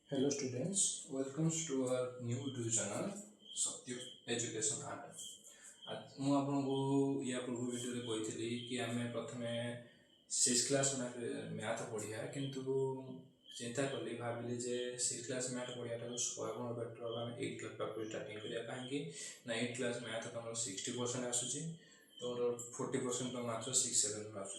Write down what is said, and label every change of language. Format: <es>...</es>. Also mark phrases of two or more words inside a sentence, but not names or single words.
<en>Hello students, welcome to our new YouTube channel Satya Education Art.</en> <or>ମୁଁ ଆପଣଙ୍କୁ ୟା ପୂର୍ବ ଭିଡ଼ିଓରେ କହିଥିଲି କି ଆମେ ପ୍ରଥମେ 6</or> <en>class math</en> <or>ପଢ଼ିବା, କିନ୍ତୁ ଚିନ୍ତା କଲି ଭାବିଲି ଯେ 6</or> <en>class math</en> <or>ପଢ଼ିବାଠାରୁ 100 ଗୁଣ ବେଟର୍ ହେବ ଆମେ 8 କ୍ଲାସ୍ ପାଖରୁ ଷ୍ଟାର୍ଟିଂ କରିବା। କାହିଁକି ନା 8</or> <en>class math</en> <or>ତମର 60% ଆସୁଛି, ତମର 40% ତ ମାତ୍ର 6-7 ଆସୁଛି।</or>